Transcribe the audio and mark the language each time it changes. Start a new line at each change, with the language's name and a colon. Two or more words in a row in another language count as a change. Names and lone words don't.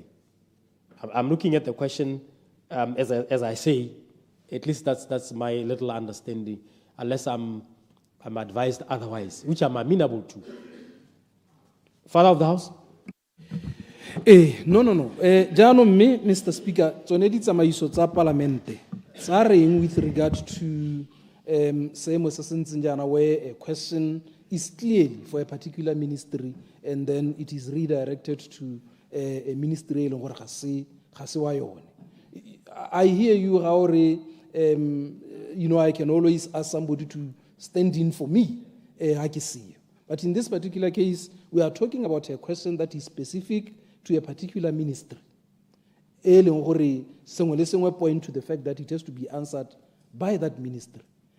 English: I'm looking at the question, as I say, at least that's my little understanding, unless I'm advised otherwise, which I'm amenable to. Father of the House?
Tswana: No. Jano me, Mr. Speaker, tsone tsamaiso tsa parlamente. Tsa reng
English: with regard to
Tswana: seemo se sentseng jana
English: where a question is clearly for a particular ministry and then it is redirected to a ministry
Tswana: e leng gore ga se wa yone.
English: I hear you how I can always ask somebody to stand in for me. But in this particular case, we are talking about a question that is specific to a particular ministry. Point to the fact that it has to be answered by that ministry.